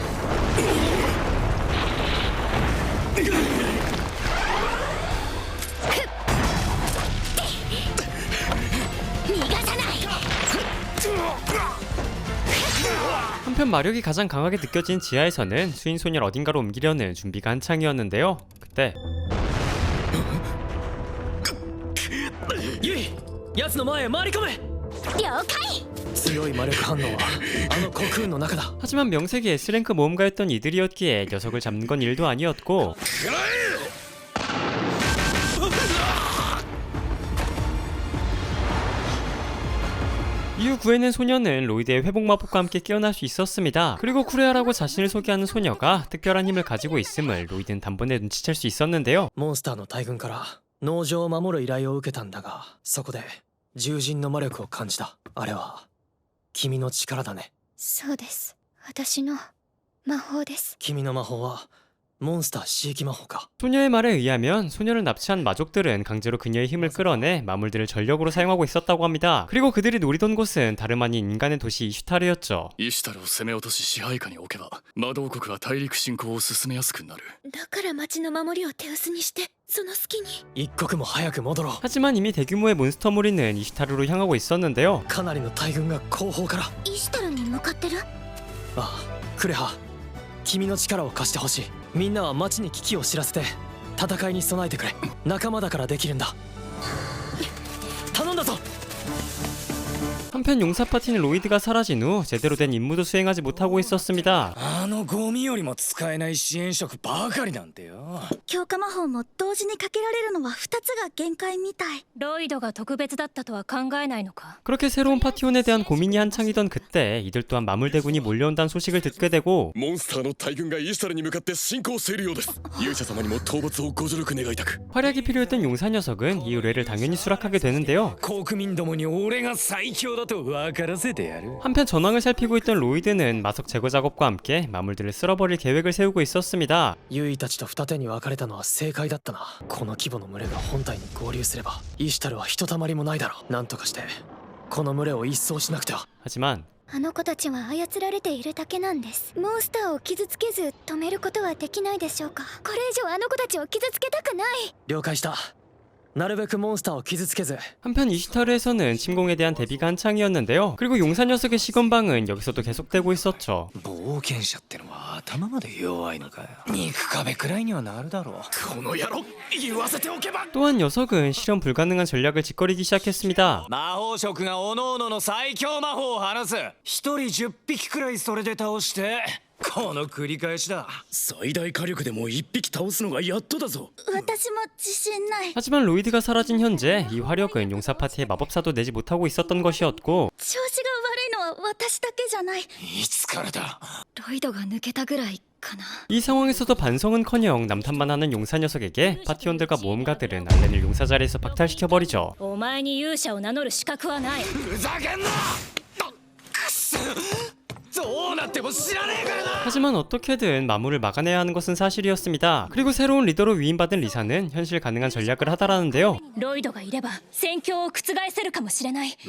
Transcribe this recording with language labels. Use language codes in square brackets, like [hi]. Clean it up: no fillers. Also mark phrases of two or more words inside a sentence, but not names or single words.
[ko] 한편 마력이 가장 강하게 느껴진 지하에서는 수인 소녀를 어딘가로 옮기려는 준비가 한창이었는데요. 그때 [ja] 奴の前へ回り込め。了解。強い魔力反応はあのコクーンの中だ。 [ko] 하지만 명색이 S랭크 모험가였던 이들이었기에 녀석을 잡는 건 일도 아니었고 이후 구해낸 소녀는 로이드의 회복 마법과 함께 깨어날 수 있었습니다. 그리고 쿠레아라고 자신을 소개하는 소녀가 특별한 힘을 가지고 있음을 로이드는 단번에 눈치챌 수 있었는데요. [ja] モンスターの大群から農場を守る依頼を受けたんだが、そこで獣人の魔力を感じた。あれは君の力だね。そうです。私の魔法です。君の魔法はモンスター刺激魔法か。 [ko] 소녀의 말에 의하면 소녀를 납치한 마족들은 강제로 그녀의 힘을 끌어내 마물들을 전력으로 사용하고 있었다고 합니다. 그리고 그들이 노리던 곳은 다름 아닌 인간의 도시 이슈타르였죠. [ja] イシュタルを攻め落とし支配下に置けば魔導国は大陸侵攻を進めやすくなる。だから町の守りを手薄にしてその隙に。一刻も早く戻ろう。 [ko] 하지만 이미 대규모의 몬스터 무리는 이슈타르로 향하고 있었는데요. [ja] かなりの大群が後方から。イシュタルに向かってる。ああ、クレハ、君の力を貸してほしい。みんなは町に危機を知らせて戦いに備えてくれ。仲間だからできるんだ。頼んだぞ。 [ko] 한편 용사 파티는 로이드가 사라진 후 제대로 된 임무도 수행하지 못하고 있었습니다. [ja] あのゴミよりも使えない支援職ばかりなんてよ。強化魔法も同時にかけられるのは2つが限界みたい。ロイドが特別だったとは考えないのか。 [ko] 그렇게 새로운 파티원에 대한 고민이 한창이던 그때 이들 또한 마물대군이 몰려온다는 소식을 듣게 되고 [ja] モンスターの大軍がイシュタルに向かって進行しているようです。勇者様にも討伐をご助力願いたく。 [ko] 활약이 필요했던 용사 녀석은 이 의뢰를 당연히 수락하게 되는데요. [ja] 国民どもに俺が最強だと分からせてやる。 [ko] 한편 전황을 살피고 있던 로이드는 마석 제거 작업과 함께 마물들을 쓸어버릴 계획을 세우고 있었습니다. [ja] ユイたちと二手に分かれたのは正解だったな。この規模の群れが本体に合流すればイシュタルはひとたまりもないだろう。なんとかしてこの群れを一掃しなくては。 [ko] 하지만 [ja] あの子たちは操られているだけなんです。モンスターを傷つけず止めることはできないでしょうか。これ以上あの子たちを傷つけたくない。了解した。なるべくモンスターを傷つけず。 [ko] 한편 이슈타르에서는 침공에 대한 대비가 한창이었는데요. 그리고 용사 녀석의 시건방은 여기서도 계속되고 있었죠. [ja] 冒険者ってのは頭まで弱いのかよ。肉壁くらいにはなるだろう。この野郎言わせておけば。 [ko] 또한 녀석은 실현 불가능한 전략을 짓거리기 시작했습니다. [ja] 魔法職が各々の最強魔法を放す。一人10匹くらいそれで倒してこの繰り返しだ。最大火力でも1匹倒すのがやっとだぞ。私も自信ない。 [ko] 하지만 로이드가 사라진 현재 이 화력은 용사 파티의 마법사도 내지 못하고 있었던 것이었고 [ja] 調子が悪いのは私だけじゃない。いつからだ。ロイドが抜けたぐらいかな。 [ko] 이 상황에서도 반성은커녕 남탓만 하는 용사 녀석에게 파티원들과 모험가들은 알렌을 용사 자리에서 박탈시켜버리죠. [ja] お前に勇者を名乗る資格はない。ふざけんな。くそ。どうなっても知らねえからな。 [ko] 하지만 어떻게든 마물을 막아내야 하는 것은 사실이었습니다. 그리고 새로운 리더로 위임받은 리사는 현실 가능한 전략을 하다라는데요. [ja] ロイドがいれば戦況を覆せるかもしれない。